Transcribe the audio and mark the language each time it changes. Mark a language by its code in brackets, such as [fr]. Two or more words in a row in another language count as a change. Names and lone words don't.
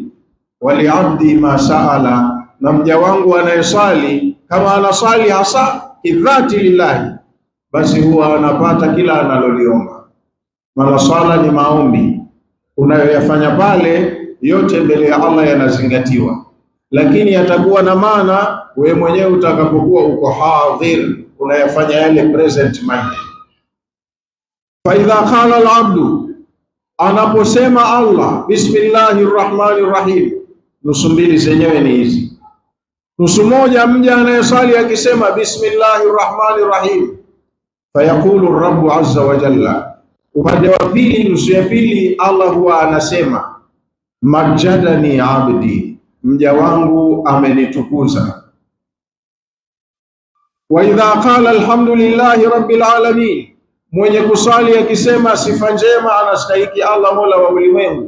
[ar] ولعبدي ما سأل, [sw] na mja wangu anayesali kama anasali hasa idhati lillahi, basi huwa anapata kila analoliomba. Maana sala ni maombi, unayoyafanya pale yote mbele ya Allah yanazingatiwa, lakini yatakuwa na maana wewe mwenyewe utakapokuwa uko hadhir, unayafanya yale [en] present minded. [ar] فإذا قال العبد, [sw] anaposema Allah [ar] بسم الله الرحمن الرحيم, [sw] nusu mbili zenyewe ni hizi. Nusu moja, mja anayesali akisema [ar] بسم الله الرحمن الرحيم فيقول رب عز وجل, [sw] Upande wa pili, nusu ya pili, Allah huwa anasema [ar] مجدني عبدي, [sw] mja wangu amenitukuza. [ar] وإذا قال الحمد لله رب العالمين, [sw] mwenye kusali akisema sifa njema anastahiki Allah mola wa ulimwengu.